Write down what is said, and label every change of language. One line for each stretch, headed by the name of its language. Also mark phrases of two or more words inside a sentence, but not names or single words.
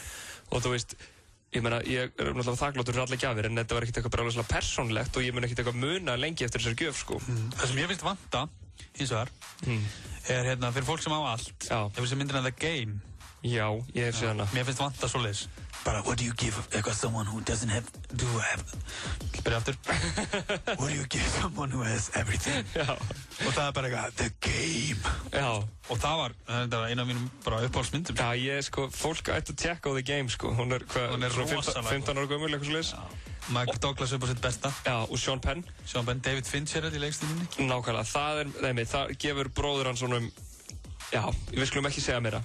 Icelandic: Og þú veist, ég meina, ég er náttúrulega þakkláttur fyrir alla gjafir, en þetta var ekkert eitthvað bara alveg persónulegt og ég mun ekkert eitthvað muna lengi eftir þessari gjöf, sko. Það sem ég finnst vanta, hins vegar, er hérna, fyrir fólk sem á allt, ef þessi myndin The Game. Já, ég hef séð hana. Mér finnst vanta svoleiðis. Bara,
English: what do you give someone who doesn't have...
Icelandic: Byrja aftur.
English: What do you give someone who has everything?
Icelandic: Já. Og það er bara eitthvað, The Game. Já. Og það var eina af mínum bara uppáhaldsmyndum. Já, sko, fólk ætti að tjekka á The Game, sko. Hún er rosalega. 15 ára gömul, eitthvað svoleiðis. Michael Douglas upp á sitt besta. Já, og Sean Penn. David Fincher í leikstílinni. Nákvæmlega, það gefur bróður hans svona já, við skulum ekki segja meira.